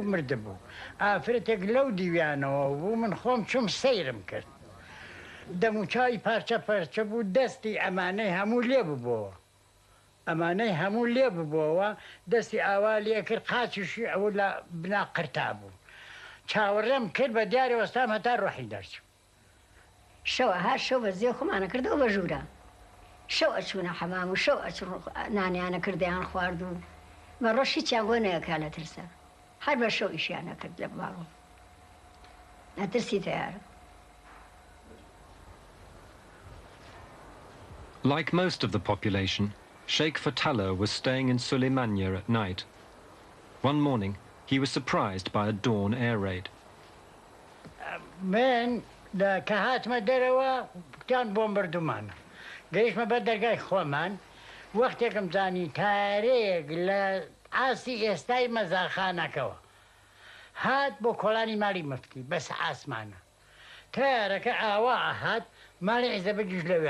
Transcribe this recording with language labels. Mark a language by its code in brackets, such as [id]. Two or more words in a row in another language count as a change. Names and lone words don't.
[ckb] مرد بوو ئافرەتێک لەو دیویانەوە بوو من خۆم چوم سەیرم کرد دەموچاوی پارچە پەرچە بوو دەستی ئەمانەی هەموو لێ ببووەوە ئەمانەی هەموو لێ ببووەوە دەستی ئاوا لێ کرد قاچیشی ئەوە لە بنا قرتا بوو چاوەڕێم کرد بە دیارە وەستام هەتا ڕۆحی دەرچوو شەوە هەر شەو بە زێ خۆمانە کردەوە بە ژوورە شەو ئەچوونە حەمام و شەو ئەچوون نانیانە کردیان خوارد و بە ڕۆژی چیان بۆ نەیەکا لە ترسە هەر بە شەو ئیشیانە کرد لە باڵۆ نەترسی تیارە. [en] Like most of the population, Sheikh Fatala was staying in Suleymania at night. One morning, he was surprised by a dawn air raid. [ckb] من کە هاتمە دەرەوە کتان بۆمبەردومانە گەیشتمە بە دەرگای خۆمان وەختێکم زانی تارێک لە ئاسی ئێستای مەزاخانەکەەوە هات بۆ کۆڵانی ماڵی مفتی بەس ئاسمانە تارەکە ئاوا هات ماڵی عیزەبەگیش لەوێ